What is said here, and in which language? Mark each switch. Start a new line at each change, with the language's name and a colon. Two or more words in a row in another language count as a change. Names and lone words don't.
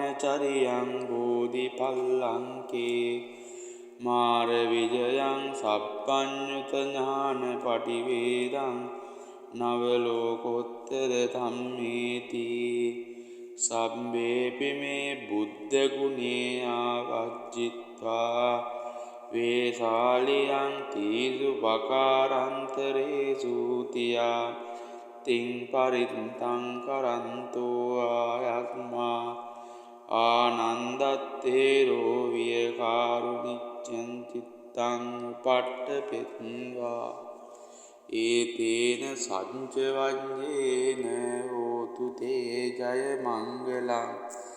Pali: චරියං බෝධිපල්ලංකේ මාර විජයං සප්පඤ්ඤුත ඥාන පටිවේදං නවලෝකෝත්තර ධම්මේති සබ්බේපි මේ බුද්ධ ගුණේ ආවජ්ජිත්වා වේසාලියං තීසු පකාරන්තරේසු තියා තිං පරිත්තං කරන්තෝ ආයත්මා ආනන්දත්තේරෝ වියකාරුනිච්ඡං චිත්තං උපට්ඨපෙත්වා ඒතේන සංච වඤ්ඤේන හෝතු තේ ජය මංගලං